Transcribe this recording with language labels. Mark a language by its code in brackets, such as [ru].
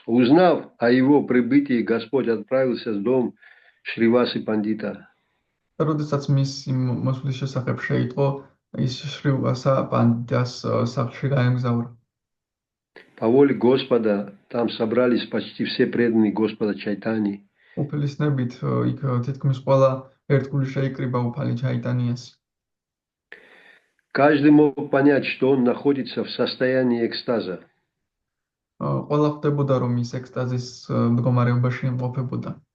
[ru] Узнав о его прибытии, Господь отправился в дом Шривасы Пандита. [ka] როდესაც მისი მოსვლის შესახებ შეიტყო, ის შრივასა პანდიტას სახლში გაემგზავრა. [ru] По воле Господа там собрались почти все преданные Господа Чайтаньи. [ka] უფლის ნებით იქ თითქმის ყველა ერთგული შეიკრიბა უფალი ჩაიტანიას. [ru] Каждый мог понять, что он находится в состоянии экстаза. [ka] ყველა ხვდებოდა, რომ ის ექსტაზის მდგომარეობაში იმყოფებოდა.